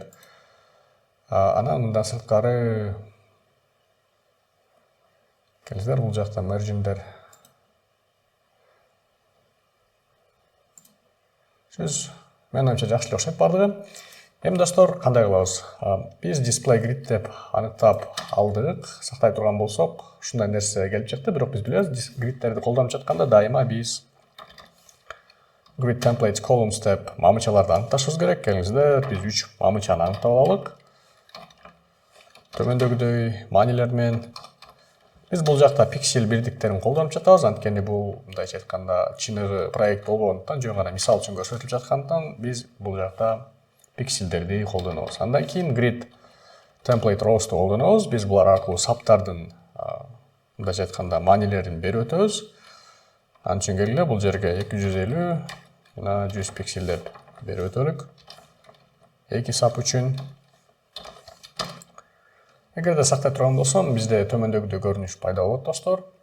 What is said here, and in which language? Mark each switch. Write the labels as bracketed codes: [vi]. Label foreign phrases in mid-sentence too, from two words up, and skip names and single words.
[ky] Анан мындан сырткары келиңиздер, бул жакта margin'дер 100. Мен оюмча жакшы эле окшойт бардыгы. Эми достор, кандай кылабыз? Биз [en] display grid [ky] деп аныктап алдык. Сактай турган болсок, ушундай нерсе келип чыкты. Бирок биз билебиз, гридтерди колдонуп жатканда дайыма биз [en] grid templates columns [ky] деп мамычаларды аныкташыбыз керек. Келиңиздер, биз 3 мамычаны аныктап алалык. Төмөндөгүдөй манилер менен биз бул жакта пиксель бирдиктерин колдонуп жатабыз, анткени бул мындайча айтканда чыныгы проект болгондуктан, жөн гана мисал үчүн көрсөтүлүп жаткандыктан биз бул жакта пикселдерди колдонобуз. Андан кийин [en] grid template rows'ту [ky] колдонобуз. Биз булар аркылуу саптардын мындайча айтканда манилерин берип өтөбүз. Анын үчүн келгиле, бул жерге 250 жана 100 пиксель деп берип өтөлүк. Эки сап үчүн. Эгерде сактай турган болсом, бизде төмөндөгүдөй көрүнүш пайда болот достор.